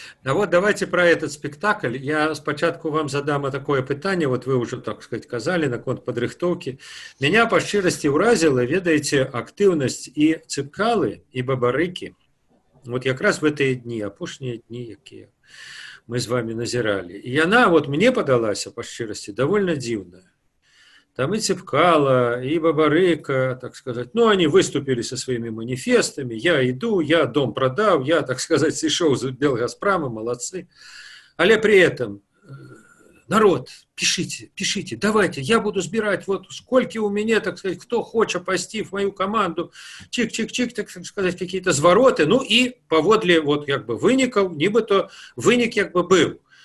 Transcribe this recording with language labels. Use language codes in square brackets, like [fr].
[ru] А вот давайте про этот спектакль. [be] Я спочатку вам задам [ru] такое питание, вот вы уже, так сказать, казали, [be] наконт падрыхтоўкі. [ru] Меня [be] по шчырасці ўразіла, ведаеце, актыўнасць і Цыпкалы, і Бабарыкі. Вот якраз [ru] в [be] гэтыя дні, апошнія дні, якія мы з [ru] вами [be] назіралі. І яна, вот мне падалася, по шчырасці, довольно дзіўная. [ru] Там и Цыпкала, и Бабарыка, так сказать, ну, они выступили со своими манифестами, я иду, я дом продал, я, так сказать, сошел с Белгазпрома, молодцы. Але при этом, народ, пишите, давайте, я буду сбирать, вот сколько у меня, так сказать, кто хочет пасти в мою команду, чик-чик-чик, так сказать, какие-то [be] звороты, [ru] ну, и [be] поводле, [ru] вот, как бы, [be] выников, нібито вынік, [ru] как бы, был.